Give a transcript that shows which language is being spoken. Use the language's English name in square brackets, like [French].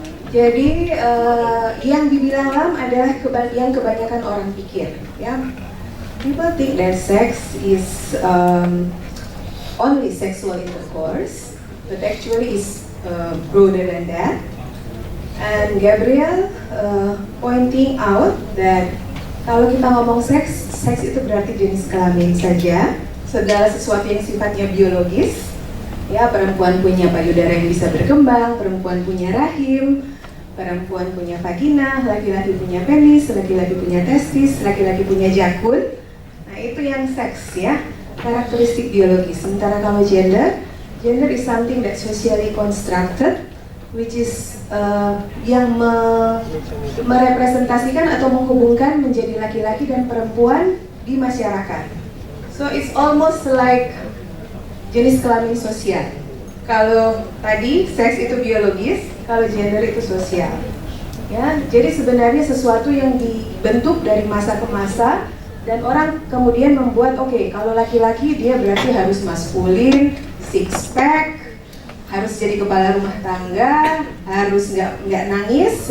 [Indonesian] Jadi yang dibilang Lam adalah yang kebanyakan orang pikir, ya. [English] People think that sex is only sexual intercourse, but actually is broader than that. And Gabriel pointing out that [Indonesian] kalau kita ngomong seks, seks itu berarti jenis kelamin saja, segala sesuatu yang sifatnya biologis. Ya, perempuan punya payudara yang bisa berkembang, perempuan punya rahim, perempuan punya vagina, laki-laki punya penis, laki-laki punya testis, laki-laki punya jakun. Nah, itu yang seks ya, karakteristik biologis. Sementara kalau gender [English] is something that socially constructed, which is [Indonesian] yang merepresentasikan atau menghubungkan menjadi laki-laki dan perempuan di masyarakat. [English] So it's almost like [Indonesian] jenis kelamin sosial. Kalau tadi seks itu biologis, kalau gender itu sosial. Ya, jadi sebenarnya sesuatu yang dibentuk dari masa ke masa dan orang kemudian membuat kalau laki-laki dia berarti harus maskulin, six pack, harus jadi kepala rumah tangga, harus nggak nangis.